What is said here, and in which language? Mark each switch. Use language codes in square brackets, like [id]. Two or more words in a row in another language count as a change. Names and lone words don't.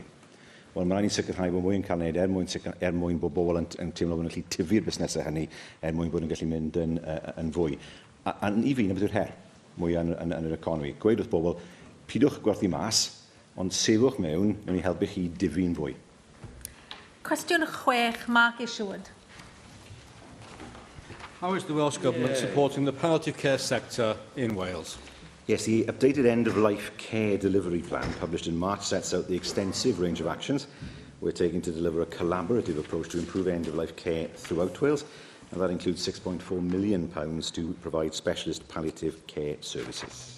[cy] Wel, mae rhaid ni sicrhau bod mwy yn cael gwneud mwyn bod bobl yn teimlo bod nhw'n gallu tyfu'r busnesau hynny, mwyn bod nhw'n gallu mynd yn fwy. A I fi, na beth yw'r her mwy yn yr economi. Gweud wrth bobl, pidwch gwerthu mas, ond sefwch mewn I helpu chi difu'n fwy. Cwestiwn 6, Mark Isherwood. [en] How is the Welsh Government supporting the palliative care sector in Wales? Yes, the updated end-of-life care delivery plan published in March sets out the extensive range of actions we're taking to deliver a collaborative approach to improve end-of-life care throughout Wales, and that includes £6.4 million to provide specialist palliative care services.